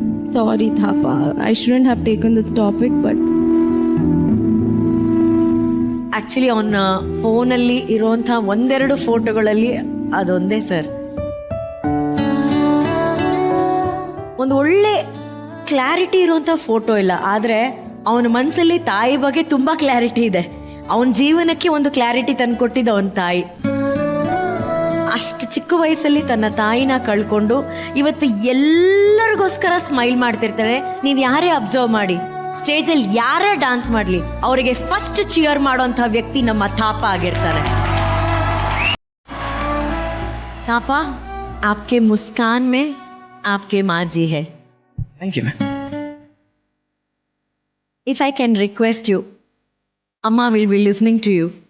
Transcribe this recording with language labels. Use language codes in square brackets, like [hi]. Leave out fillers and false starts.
[en] Sorry Thapa, I shouldn't have taken this topic, but [kn] actually ಅವನ ಫೋನಲ್ಲಿ ಇರುವಂಥ ಒಂದೆರಡು ಫೋಟೋಗಳಲ್ಲಿ ಅದೊಂದೇ ಸರ್. ಒಂದು ಒಳ್ಳೆ ಕ್ಲಾರಿಟಿ ಇರುವಂಥ ಫೋಟೋ ಇಲ್ಲ, ಆದರೆ ಅವನ ಮನಸ್ಸಲ್ಲಿ ತಾಯಿ ಬಗ್ಗೆ ತುಂಬ ಕ್ಲಾರಿಟಿ ಇದೆ. ಅವನ ಜೀವನಕ್ಕೆ ಒಂದು ಕ್ಲಾರಿಟಿ ತಂದುಕೊಟ್ಟಿದ್ದ ಅವನ ತಾಯಿ. ಅಷ್ಟು ಚಿಕ್ಕ ವಯಸ್ಸಲ್ಲಿ ತನ್ನ ತಾಯಿನ ಕಳ್ಕೊಂಡು ಇವತ್ತು ಎಲ್ಲರಿಗೋಸ್ಕರ ಸ್ಮೈಲ್ ಮಾಡ್ತಿರ್ತಾರೆ. ನೀವು ಯಾರೇ ಅಬ್ಸರ್ವ್ ಮಾಡಿ, ಸ್ಟೇಜಲ್ಲಿ ಯಾರೇ डांस ಮಾಡಲಿ, ಅವರಿಗೆ ಫಸ್ಟ್ ಚಿಯರ್ ಮಾಡೋಂಥ ವ್ಯಕ್ತಿ ನಮ್ಮ ಥಾಪ ಆಗಿರ್ತಾರೆ. [hi] ಥಾಪಾ, आपके मुस्कान में आपके माँ जी है. [en] Thank you ma'am. If I can request you, amma will be listening to you.